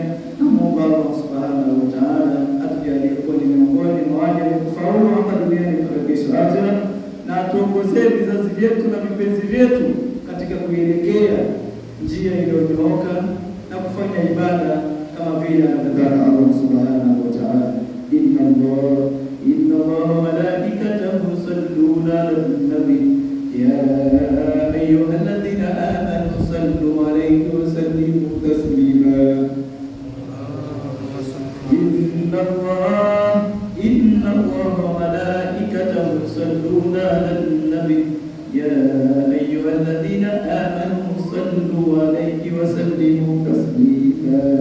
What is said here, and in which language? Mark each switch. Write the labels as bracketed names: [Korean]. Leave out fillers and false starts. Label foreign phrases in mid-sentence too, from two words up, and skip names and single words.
[Swahili] Na Mungu Allah [Arabic] سبحانه وتعالى [Swahili] atujalie kuwa ni miongoni mwa wale wenye kufaulu hapa duniani mpaka kesho akhera, na atuongoze vizazi vyetu na vipenzi vyetu katika kuelekea njia iliyonyooka na kufanya ibada kama vile anavyotaka Allah [Arabic] سبحانه وتعالى. إن الله وملائكته يصلون على النبي يا أيها الذين آمنوا صلوا عليه وسلموا تسليما. إن الله وملائكته يصلون على النبي يا أيها الذين آمنوا صلوا عليه وسلموا تسليما.